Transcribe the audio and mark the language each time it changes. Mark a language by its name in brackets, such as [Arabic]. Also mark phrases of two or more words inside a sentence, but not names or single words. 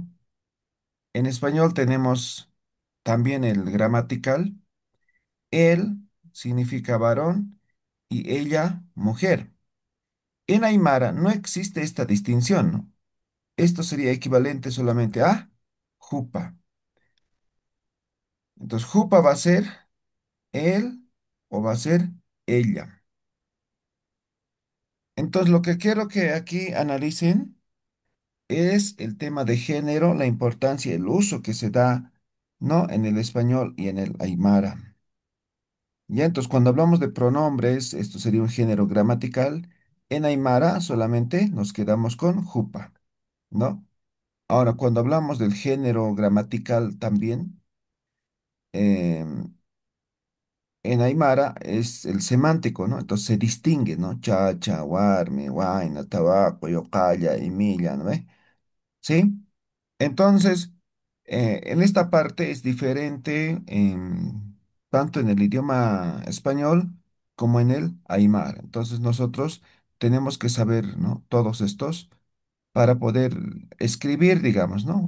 [Spanish] En español tenemos también el gramatical Él significa varón y ella mujer. En Aymara no existe esta distinción, ¿no? Esto sería equivalente solamente a jupa. Entonces, jupa va a ser él o va a ser ella. Entonces, lo que quiero que aquí analicen es el tema de género, la importancia, el uso que se da, ¿no? En el español y en el aymara. Ya, entonces, cuando hablamos de pronombres, esto sería un género gramatical. En aymara solamente nos quedamos con jupa, ¿no? Ahora, cuando hablamos del género gramatical también, em, en aymara es el semántico, ¿no? Entonces se distingue, ¿no? [Aymara] Chacha, warmi, huayna, tabaco, yocaya, imilla, [Spanish] ¿no ve? ¿Sí? Entonces, en esta parte es diferente tanto en el idioma español como en el aymara. Entonces, nosotros tenemos que saber, ¿no? Todos estos para poder escribir, digamos, ¿no?